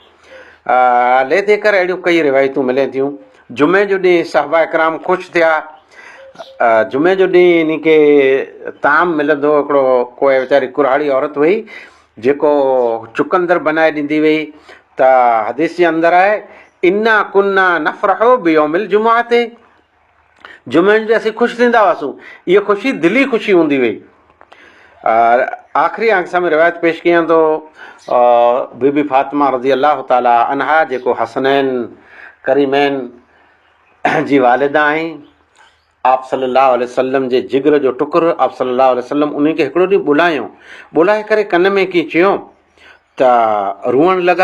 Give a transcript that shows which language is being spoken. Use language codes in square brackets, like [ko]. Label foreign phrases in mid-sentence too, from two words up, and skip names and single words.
[sd] ले थी करे अहिड़ियूं कई रिवायतूं मिलनि थियूं। जुमे जो ॾींहुं साहबा इकराम ख़ुशि थिया। जुमे जो ॾींहुं इन खे ताम मिलंदो, हिकिड़ो कोई वीचारी कुराड़ी औरत हुई जेको चुकंदर बनाए ॾींदी हुई। त हदीस जे अंदरि आहे [ar] إنا كنا نفرح بيوم الجمعة [sd] ते, जुमे जो असीं ख़ुशि थींदा हुआसीं। इहा ख़ुशी दिली ख़ुशी हूंदी हुई। आख़िरी आंख में रिवायत पेश कयां थो बीबी फातिमा [ar] رضي الله تعالى عنها, [sd] जेको हसनैन करीमैन जी वालिदा आहिनि, आप [ar] صلى الله عليه وسلم [sd] जे जिगर जो टुकुर, आप [ar] صلى الله عليه وسلم [sd] उन खे हिकिड़ो ॾींहुं ॿुलायो, ॿुलाए करे कन में कीअं चयो त रुअण लॻा।